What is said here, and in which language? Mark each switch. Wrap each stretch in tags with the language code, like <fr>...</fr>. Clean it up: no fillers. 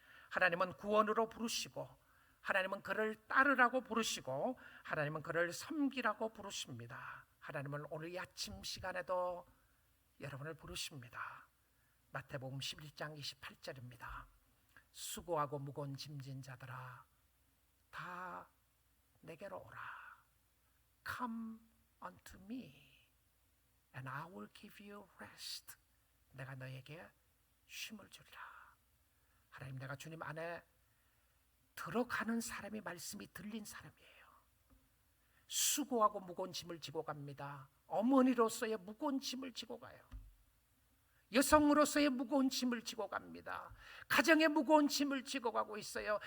<ko>하나님은 구원으로 부르시고, 하나님은 그를 따르라고 부르시고, 하나님은 그를 섬기라고 부르십니다. 하나님은 오늘 이 아침 시간에도 여러분을 부르십니다. 마태복음 11장 28절입니다. 수고하고 무거운 짐진 자들아 다 내게로 오라.</ko> <en>Come unto me and I will give you rest.</en> <ko>내가 너에게 쉼을 주리라. 하나님, 내가 주님 안에 들어가는 사람이 말씀이 들린 사람이에요. 수고하고 무거운 짐을 지고 갑니다. 어머니로서의 무거운 짐을 지고 가요. 여성으로서의 무거운 짐을 지고 갑니다. 가정의 무거운 짐을 지고 가고 있어요.</ko>